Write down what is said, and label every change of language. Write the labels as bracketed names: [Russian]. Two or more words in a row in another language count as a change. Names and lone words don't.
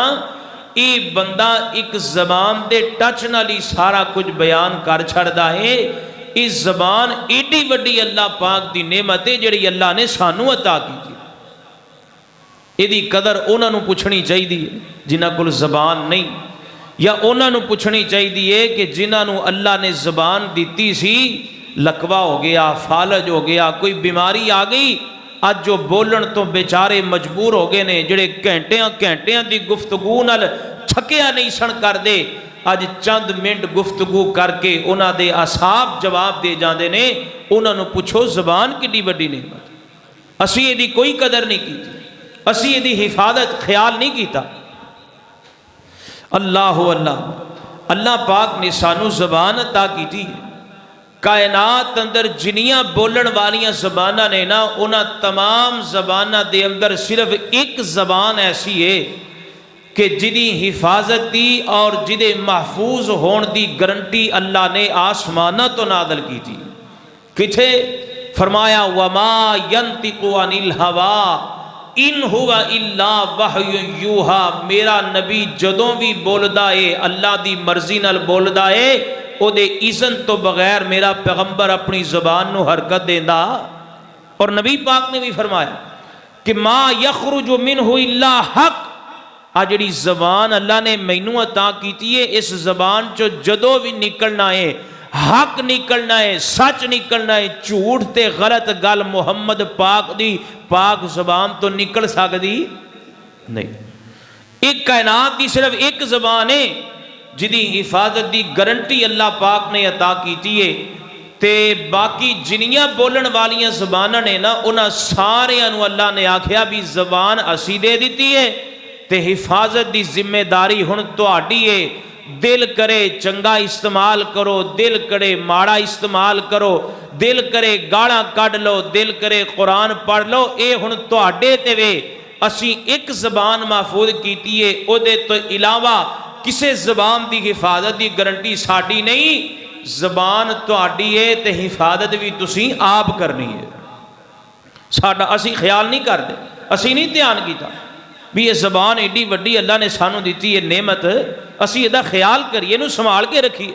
[Punjabi] اے بندہ ایک زبان دے ٹچ نال ہی سارا کچھ بیان کر چھڑدا ہے۔ اس زبان ایڈی وڈی اللہ پاک دی نعمت ہے جڑی اللہ نے سانو عطا کی۔ ایدی قدر انہاں نو پوچھنی چاہیے جنہاں کول زبان نہیں، یا انہاں نو پوچھنی چاہیے کہ جنہاں نو اللہ نے زبان دیتی سی، لکوا ہو گیا، فالج ہو گیا، کوئی بیماری آ گئی، اج جو بولن تو بیچارے مجبور ہو گئے نے، جڑے گھنٹیاں گھنٹیاں دی گفتگو نال تھکیا نہیں سن کر دے، اج چند منٹ گفتگو کر کے انہاں دے اصحاب جواب دے جاندے نے۔ انہاں نو پوچھو زبان کڈی بڑی نعمت، اسی یہ دی کوئی قدر نہیں کیتی، اسی یہ دی حفاظت خیال نہیں کیتا۔ اللہ اللہ اللہ پاک نے سانو زبان عطا کیتی ہے۔ کائنات اندر جنیاں بولن والیاں زبانہ نے نا، انہاں تمام زبانہ دے اندر صرف ایک زبان ایسی ہے کہ جدی حفاظت دی اور جدے محفوظ ہون دی گارنٹی اللہ نے آسمانہ تو نازل کی تھی۔ کتھے فرمایا [Arabic] وما ینطق عن الہوا ان ہوا الا وحی یوحا، [Punjabi] میرا نبی جدوں بھی بولدا ہے اللہ دی مرضی نال بولدا ہے، او دے اذن تو بغیر میرا پیغمبر اپنی زبان نو حرکت دیندا۔ اور نبی پاک نے بھی فرمایا کہ [Arabic] ما یخرج منہ الا حق، [Punjabi] آجڑی زبان اللہ نے مینوں عطا کیتی ہے، اس زبان چو جدو بھی نکلنا ہے حق نکلنا ہے، سچ نکلنا ہے، جھوٹ تے غلط گل محمد پاک دی پاک زبان تو نکل سکتی نہیں۔ ایک کائنات دی صرف ایک زبان ہے جدی حفاظت دی گارنٹی اللہ پاک نے عطا کیتی ہے، تے باقی جنیاں بولن والیاں زباناں نے نا، انہاں سارے انو اللہ نے آکھیا بھی زبان اسی دے دیتی ہے تے حفاظت دی ذمہ داری ہن تہاڈی ہے۔ دل کرے چنگا استعمال کرو، دل کرے ماڑا استعمال کرو، دل کرے گاڑاں کڈ لو، دل کرے قرآن پڑھ لو، اے ہن تہاڈے تے وے۔ اسی ایک زبان محفوظ کیتی ہے، او دے تو علاوہ کسے زبان دی حفاظت دی گارنٹی ساڈی نہیں۔ زبان تہاڈی ہے تے حفاظت بھی تسی آپ کرنی ہے، ساڈا اسی خیال نہیں کردے، اسی نہیں دھیان کیتا بھی یہ زبان ایڈی وڈی اللہ نے سانو دیتی ہے نعمت، اسی یہ دا خیال کریے، نو سنبھال کے رکھیے۔